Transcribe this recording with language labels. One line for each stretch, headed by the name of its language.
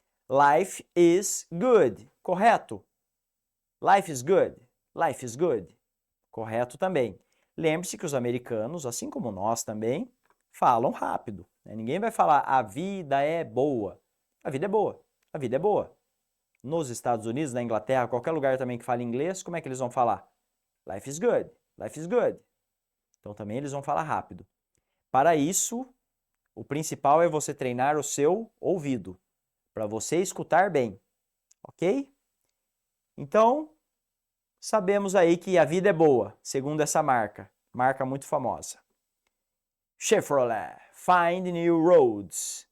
English: Life is good,
Portuguese: correto?
English: Life is good, life is good,
Portuguese: correto também. Lembre-se que os americanos, assim como nós também, falam rápido. Né? Ninguém vai falar a vida é boa. A vida é boa, a vida é boa. Nos Estados Unidos, na Inglaterra, qualquer lugar também que fale inglês, como é que eles vão falar?
English: Life is good, life is good.
Portuguese: Então também eles vão falar rápido. Para isso, o principal é você treinar o seu ouvido, para você escutar bem, ok? Então, sabemos aí que a vida é boa, segundo essa marca muito famosa.
English: Chevrolet, find new roads.